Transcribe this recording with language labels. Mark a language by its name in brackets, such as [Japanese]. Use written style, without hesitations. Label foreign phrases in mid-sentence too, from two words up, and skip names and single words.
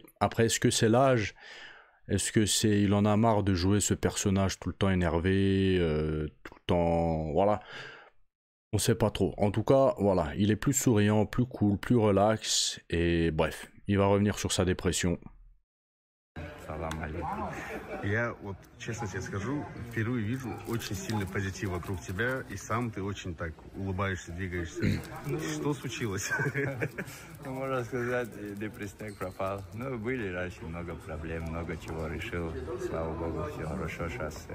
[French] Après, est-ce que c'est l'âge ? Est-ce que c'est, il en a marre de jouer ce personnage tout le temps énervé, tout le temps, voilà. On sait pas trop. En tout cas, voilà, il est plus souriant, plus cool, plus relax, et bref, il va revenir sur sa dépression. [Arabic] سلام عليكم. [Russian] Я вот, честно тебе скажу, впервые вижу очень сильный позитив вокруг тебя, и сам ты очень так улыбаешься, двигаешься. Что случилось? Можно сказать, депрессняк пропал. Ну, были раньше много проблем, много чего решил. Слава богу, все хорошо сейчас.